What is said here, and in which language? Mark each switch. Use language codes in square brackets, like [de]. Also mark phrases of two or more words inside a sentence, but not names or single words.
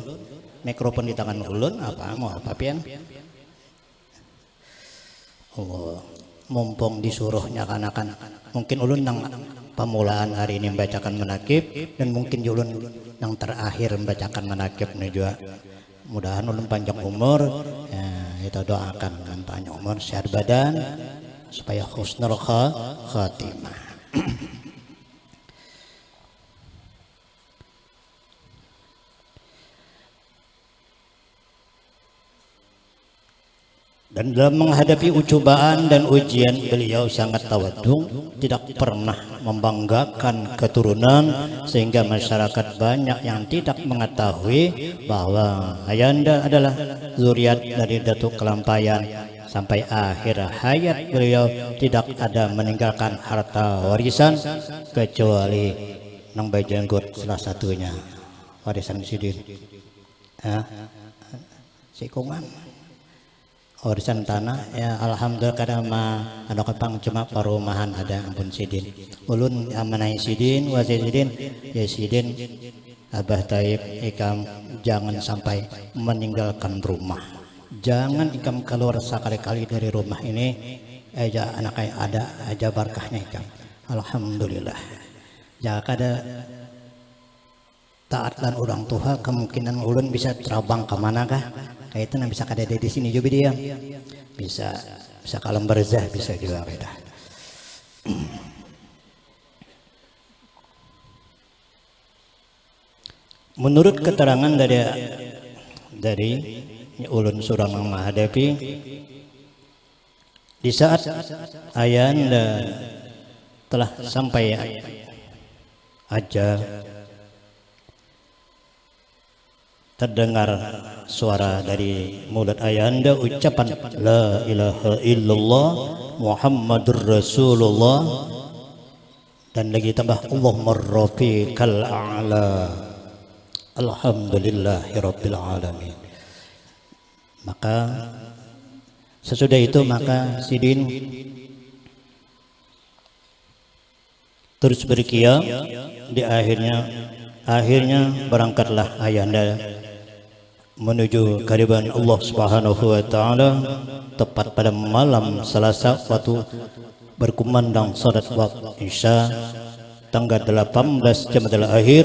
[bjn] Mikrofon di tangan ulun mau apa pian? Oh, mumpung disuruhnya kan mungkin ulun nang pemulaan hari ini membacakan manakib dan mungkin ulun yang terakhir membacakan manakib ini juga. Mudahan ulun panjang umur ya, kita doakan ulun panjang umur sehat badan supaya [ar] حسن الخاتمة. [id] Dan dalam menghadapi cobaan dan ujian beliau sangat tawadhu, tidak pernah membanggakan keturunan sehingga masyarakat banyak yang tidak mengetahui bahwa ayanda adalah zuriat dari Datuk Kelampayan. Sampai akhir hayat beliau tidak ada meninggalkan harta warisan kecuali nang bajenggot salah satunya warisan sidin. [bjn] Sikungan warisan tanah ya alhamdulillah kadang mah ada kepang cuma perumahan ada ampun sidin ulun amanai sidin wasi sidin ya sidin Abah Taib ikam jangan sampai meninggalkan rumah, jangan ikam keluar sekali-kali dari rumah ini aja anak ada aja berkahnya ikam alhamdulillah. Jika ada taat dan orang tua kemungkinan ulun bisa terbang kemana kah kayak itu bisa kada di sini juga dia bisa kalam barzah bisa juga beda. [id] Menurut keterangan dari ulun surang menghadapi di saat ayanda telah sampai ajal terdengar suara dari mulut ayanda ucapan [ar] لا إله إلا الله محمد رسول الله [id] dan lagi tambah [ar] اللهم الرفيق الأعلى الحمد لله رب العالمين. [id] Maka sesudah itu maka Sidin terus berqiyam. Di akhirnya berangkatlah ayahanda menuju kehadiran Allah [ar] سبحانه وتعالى [id] tepat pada malam Selasa waktu berkumandang salat waktu Isya tanggal 18 Jamadil Akhir.